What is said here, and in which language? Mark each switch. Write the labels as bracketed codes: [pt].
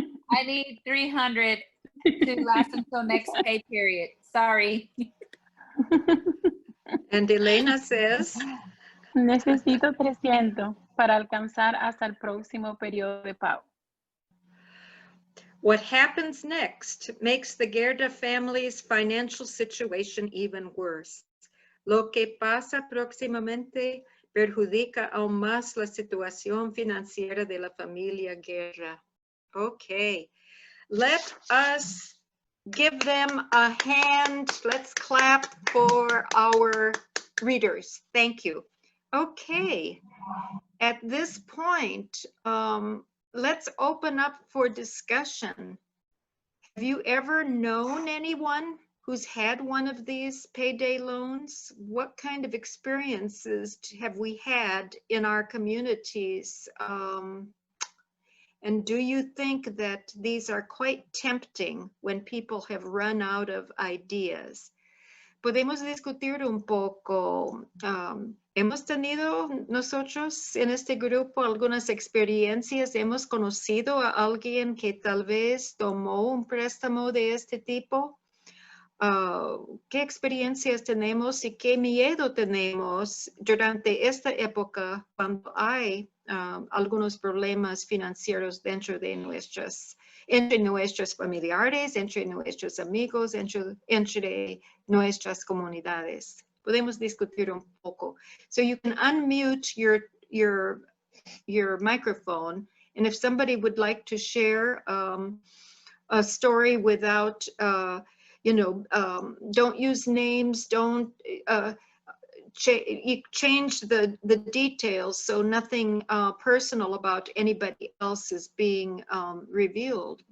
[en] I need 300 to last until next pay period. Sorry. and Elena says, [es] Necesito 300 para alcanzar hasta el próximo periodo de pago. [en] what happens next makes the Guerra family's financial situation even worse. [es] Lo que pasa próximamente perjudica aún más la situación financiera de la familia Guerra. [en] Okay, let us give them a hand. Let's clap for our readers. Thank you. Okay, at this point, let's open up for discussion. Have you ever known anyone who's had one of these payday loans? What kind of experiences have we had in our communities? And do you think that these are quite tempting when people have run out of ideas? [es] Podemos discutir un poco. Hemos tenido nosotros en este grupo algunas experiencias. Hemos conocido a alguien que tal vez tomó un préstamo de este tipo. ¿Qué experiencias tenemos y qué miedo tenemos durante esta época cuando hay algunos problemas financieros dentro de entre nuestros familiares, entre nuestros amigos, entre nuestras comunidades? Podemos discutir un poco. [en] So you can unmute your microphone, and if somebody would like to share a story without don't use names, don't change the details so nothing personal about anybody else is being revealed.